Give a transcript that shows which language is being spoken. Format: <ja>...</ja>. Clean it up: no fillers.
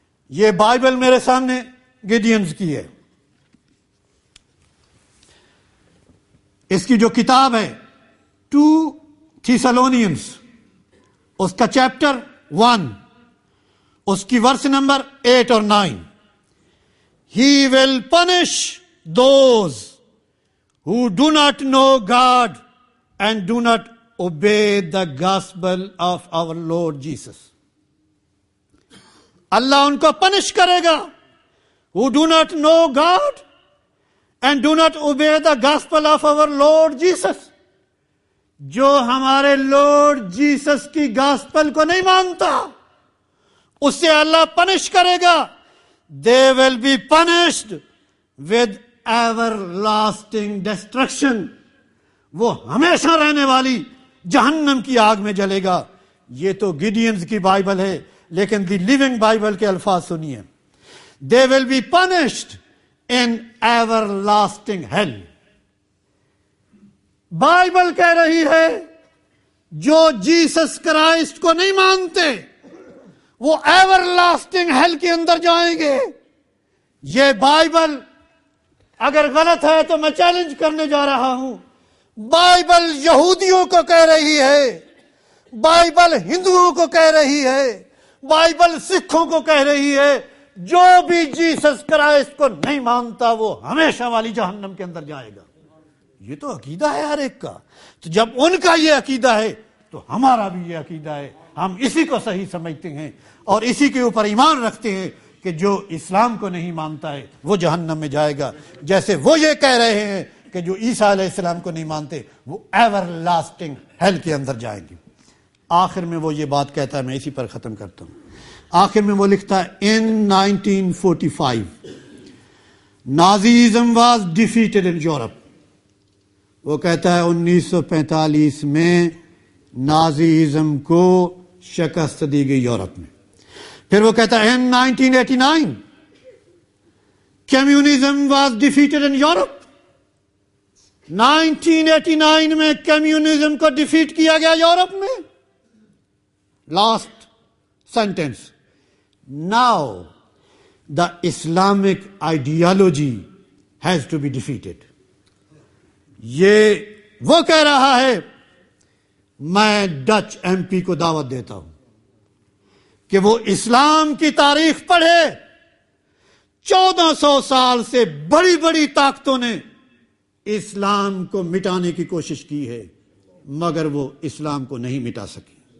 <ur>یہ بائبل میرے سامنے گیڈینز کی ہے. اس کی جو کتاب ہے 2 تھیسالونینس، اس کا چیپٹر 1 اس کی ورس نمبر 8 اور 9.</ur> <en>He will punish those who do not know God and do not obey the gospel of our Lord Jesus.</en> <ur>اللہ ان کو پنش کرے گا</ur> <en>who do not know God and do not obey the gospel of our Lord Jesus.</en> <ur>جو ہمارے lord Jesus کی gospel کو نہیں مانتا اس سے اللہ punish کرے گا.</ur> <en>They will be punished with everlasting destruction.</en> <ur>وہ ہمیشہ رہنے والی جہنم کی آگ میں جلے گا. یہ تو گیڈینز کی بائبل ہے لیکن دی لیونگ بائبل کے الفاظ سنیے.</ur> <en>They will be punished in everlasting hell.</en> <ur>Bible کہہ رہی ہے جو جیسس کرائسٹ کو نہیں مانتے وہ ایور لاسٹنگ ہیل کے اندر جائیں گے. یہ بائبل اگر غلط ہے تو میں چیلنج کرنے جا رہا ہوں. بائبل یہودیوں کو کہہ رہی ہے, بائبل ہندوؤں کو کہہ رہی ہے, بائبل سکھوں کو کہہ رہی ہے جو بھی جیسس کرائسٹ کو نہیں مانتا وہ ہمیشہ والی جہنم کے اندر جائے گا. یہ تو عقیدہ ہے ہر ایک کا. تو جب ان کا یہ عقیدہ ہے تو ہمارا بھی یہ عقیدہ ہے. ہم اسی کو صحیح سمجھتے ہیں اور اسی کے اوپر ایمان رکھتے ہیں کہ جو اسلام کو نہیں مانتا ہے وہ جہنم میں جائے گا, جیسے وہ یہ کہہ رہے ہیں کہ جو عیسیٰ علیہ السلام کو نہیں مانتے وہ ایور لاسٹنگ ہیل کے اندر جائیں گے. آخر میں وہ یہ بات کہتا ہے, میں اسی پر ختم کرتا ہوں. آخر میں وہ لکھتا ہے</ur> <en>in 1945 Nazism was defeated in Europe.</en> <ur>وہ کہتا ہے 1945 میں نازیزم کو شکست دی گئی یورپ میں. پھر وہ کہتا ہے</ur> <en>in 1989 communism was defeated in Europe.</en> <ur>1989 میں کمیونزم کو ڈیفیٹ کیا گیا یورپ میں. Last sentence.</ur> <en>Now the Islamic ideology has to be defeated.</en> <ur>یہ وہ کہہ رہا ہے, میں ڈچ ایم پی کو دعوت دیتا ہوں کہ وہ اسلام کی تاریخ پڑھے. 1400 سال سے بڑی بڑی طاقتوں نے اسلام کو مٹانے کی کوشش کی ہے مگر وہ اسلام کو نہیں مٹا سکی.</ur>